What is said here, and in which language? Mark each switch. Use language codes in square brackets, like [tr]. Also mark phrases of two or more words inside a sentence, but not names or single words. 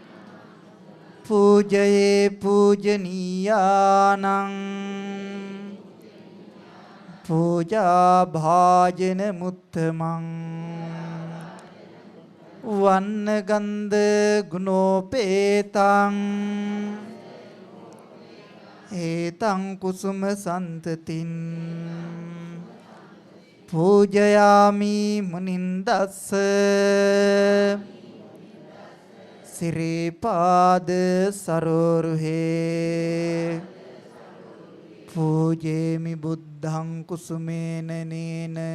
[pi] පූජයේ පූජනීයානං පූජා භාජන මුත්තමං වන්න ගන්ධ ගුණෝපේතං ඒතං කුසුම සන්තතින් පූජයාමි මුනින්දස්ස සිරිපාද සරෝරුහේ පූජේමි බුද්ධං කුසුමේන නේන